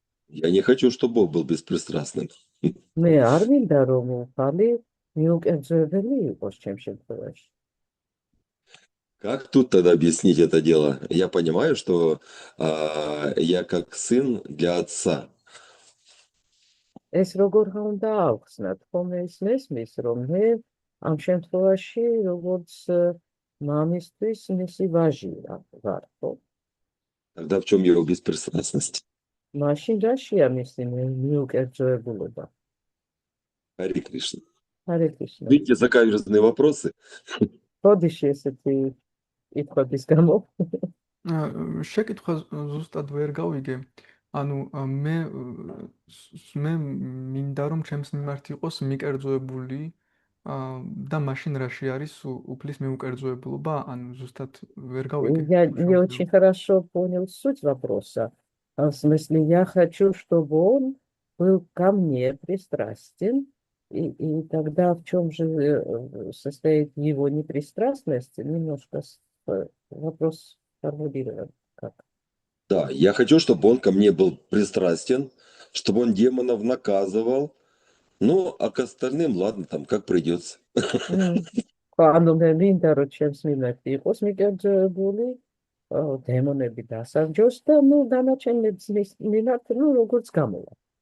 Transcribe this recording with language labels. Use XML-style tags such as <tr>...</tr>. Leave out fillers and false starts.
<ru>Я не хочу, чтобы Бог был беспристрастным.</ru> <ka>მე არ მინდა, რომ უფალი მიუკერძოებელი იყოს ჩემ შემთხვევაში.</ka> <ru>Как тут тогда объяснить это дело? Я понимаю, что я как сын для отца.</ru> <ka>ეს როგორ უნდა ავხსნათ? ხომ ეს მესმის, რომ მე ამ შემთხვევაში როგორც მამისთვის მისი ვაჟია ვარ, ხო?</ka> <ru>Тогда в чем его беспристрастность?</ru> <ka>მაშინ რაშია მისი მიუკერძოებულობა?</ka> <ru>Харе Кришна.</ru> <ka>ჰარე კრიშნა.</ka> <ru>Видите, закаверзные вопросы.</ru> <ka>ბოდიში ესეთი კითხვების გამო. შეკითხვა ზუსტად ვერ გავიგე. ანუ მე მინდა რომ ჩემს მიმართ იყოს მიკერძოებული და მაშინ რაში არის უფლის მიუკერძოებულობა? ანუ зустат ვერ გავიგე.</ka> <ru>Я не очень хорошо понял суть вопроса. В смысле, я хочу, чтобы он был ко мне пристрастен, и тогда в чем же состоит его непристрастность? Немножко вопрос формулирован как. Да, я хочу, чтобы он ко мне был пристрастен, чтобы он демонов наказывал. Ну, а к остальным, ладно, там, как придется.</ru> <ka>ანუ მე მინდა რომ ჩემს მიმართ იყოს მიკერძოებული დემონები დასარჯოს და ნუ დანარჩენებს მიმართ ნუ როგორც გამოვა.</ka>